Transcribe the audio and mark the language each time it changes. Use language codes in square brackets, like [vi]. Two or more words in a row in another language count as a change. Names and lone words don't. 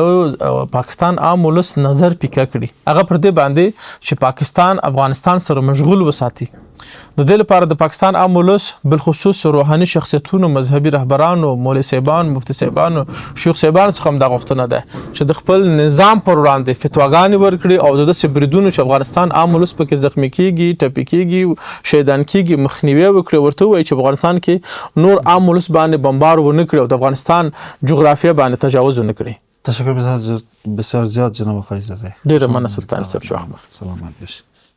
[ps] د پاکستان عام ولس نظر پیکه کړي هغه پر دې باندې چې پاکستان افغانستان سره مشغول وساتي د دې لپاره د پاکستان عام ولس بالخصوص روحاني شخصیتونو مذهبي رهبرانو مولوي صاحبان مفتي صاحبان شیخ صاحبان څخه هم دا غوښتنه ده چې د خپل نظام پر وړاندې فتواګانې ورکړي او د بریدونو چې افغانستان عام ولس پکې زخمی کیږي ټپي کیږي شهیدان کیږي مخنیوي وکړي ورته وایي چې افغانستان کې نور عام ولس باندې بمبار ونه کړي او د افغانستان جغرافیه باندې تجاوز ونه کړي. [fa] تشکر بسیار زیاد جناب آقای زاده. [ps] ډیره مننه سلطان صاحب. [fa] سلامت باشید.